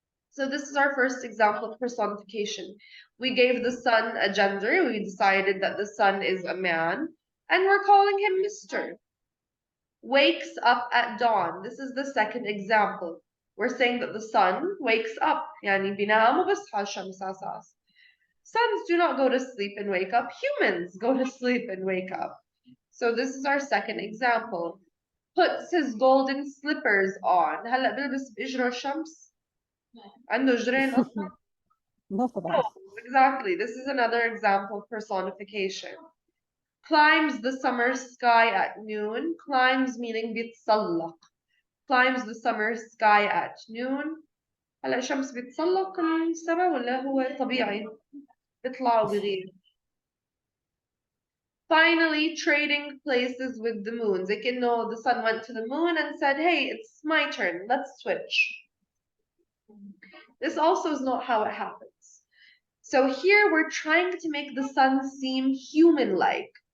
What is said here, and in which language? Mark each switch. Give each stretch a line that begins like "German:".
English: So this is our first example of personification. We gave the sun a gender. We decided that the sun is a man, and we're calling him Mr. Wakes up at dawn. This is the second example. We're saying that the sun wakes up.
Arabic: يعني بينام وبصحى الشمس على أساس.
English: Suns do not go to sleep and wake up. Humans go to sleep and wake up. So this is our second example. Puts his golden slippers on.
Arabic: هلا بلبس بإجره الشمس؟ عنده جرين أصلا؟ ما طبعا.
English: No, exactly. This is another example of personification. Climbs the summer sky at noon. Climbs meaning بيتسلق. Climbs the summer sky at noon.
Arabic: هلا الشمس بيتسلق السما ولا هو طبيعي؟ بيطلع وبيغيب.
English: Finally, trading places with the moons. Like, you know, the sun went to the moon and said, hey, it's my turn. Let's switch. This also is not how it happens. So here we're trying to make the sun seem human-like.